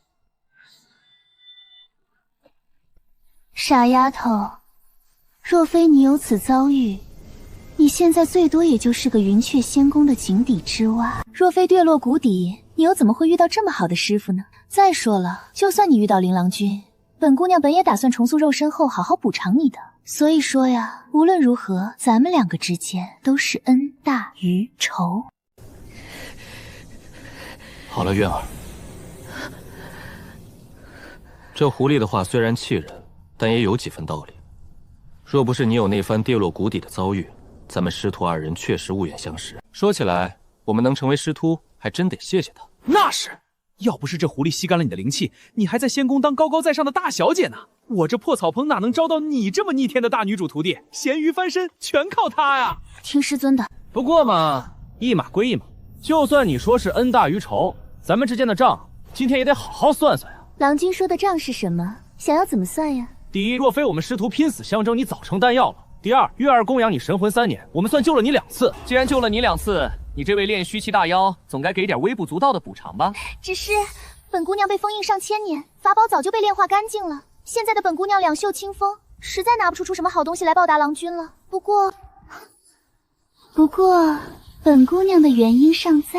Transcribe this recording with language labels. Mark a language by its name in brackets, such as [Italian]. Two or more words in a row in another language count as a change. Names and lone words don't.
[Chinese] 傻丫頭，若非你有此遭遇，你現在最多也就是個雲雀仙宮的井底之蛙。若非跌落谷底，你又怎麼會遇到這麼好的師傅呢？再說了，就算你遇到琳琅君，本姑娘本也打算重塑肉身後好好補償你的。所以說呀，無論如何，咱們兩個之間都是恩大於仇。好了，淵兒，這狐狸的話雖然氣人，但也有幾分道理。若不是你有那番跌落谷底的遭遇，咱們師徒2人確實無緣相識。說起來，我們能成為師徒，還真得謝謝他。那是，要不是這狐狸吸乾了你的靈氣，你還在仙宮當高高在上的大小姐呢。我這破草棚哪能招到你這麼逆天的大女主徒弟？鹹魚翻身全靠她呀！聽師尊的。不過嘛，一碼歸一碼，就算你說是恩大於仇，咱們之間的賬今天也得好好算算呀。郎君說的賬是什麼？想要怎麼算呀？第一，若非我們師徒拼死相爭，你早成丹藥了。第二，月兒供養你神魂3年，我們算救了你2次。既然救了你2次，你這位練虛氣大妖總該給點微不足道的補償吧？只是本姑娘被封印上1000年，法寶早就被煉化乾淨了。現在的本姑娘兩袖清風，實在拿不出什麼好東西來報答郎君了。不過，本姑娘的原因尚在。